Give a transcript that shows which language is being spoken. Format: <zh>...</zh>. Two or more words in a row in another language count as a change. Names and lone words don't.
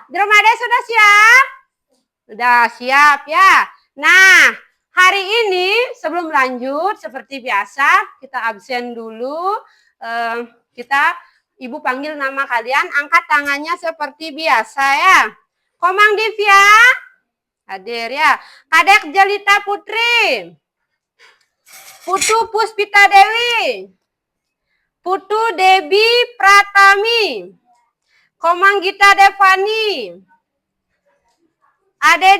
<id>Dromade sudah siap? Sudah siap ya. Nah, hari ini sebelum lanjut seperti biasa kita absen dulu. Ibu panggil nama kalian, angkat tangannya seperti biasa ya. Komang Divya hadir ya. Kadek Jelita Putri, Putu Puspita Dewi, Putu Debi Pratami, Komang Gita Devani, Ade</id>